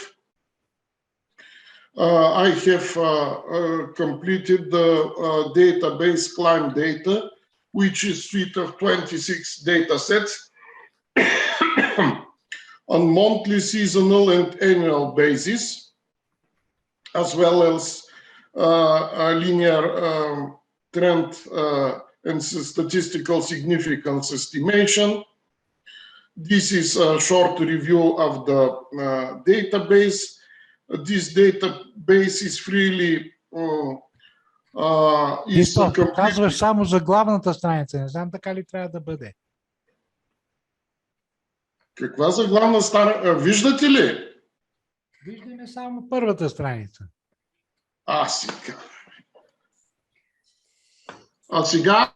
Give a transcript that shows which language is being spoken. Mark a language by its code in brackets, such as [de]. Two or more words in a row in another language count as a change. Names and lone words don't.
[en] We have I have completed the database Climb Data, which is a suite of 26 data sets on monthly, seasonal, and annual basis, as well as a linear trend and statistical significance estimation. This is a short review of the database. This database is freely [bg] Казваш само за главната страница. Не знам така ли трябва да бъде. Каква за главна страница? Виждате ли? Виждаме само първата страница. Сега. А сега?